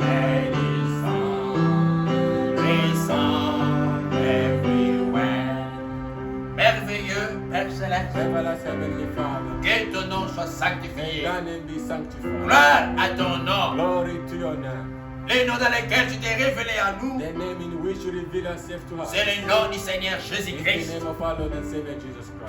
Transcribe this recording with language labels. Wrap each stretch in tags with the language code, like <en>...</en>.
<en>Let His song resound everywhere.</en> <fr>Merveilleux Père Céleste,</fr> <en>Everlasting Heavenly Father,</en> <fr>que ton nom soit</fr> <en>may</en> <fr>sanctifié.</fr> <en>thy name be sanctified.</en> <fr>Gloire à ton nom,</fr> <en>Glory to your name.</en> <fr>les noms dans lesquels tu t'es révélé à nous.</fr> <en>The name in which you reveal yourself to us.</en> <fr>C'est le nom du Seigneur</fr> <en>In the</en> <fr>Jésus-Christ.</fr> <en>name of our Lord and Savior Jesus Christ.</en>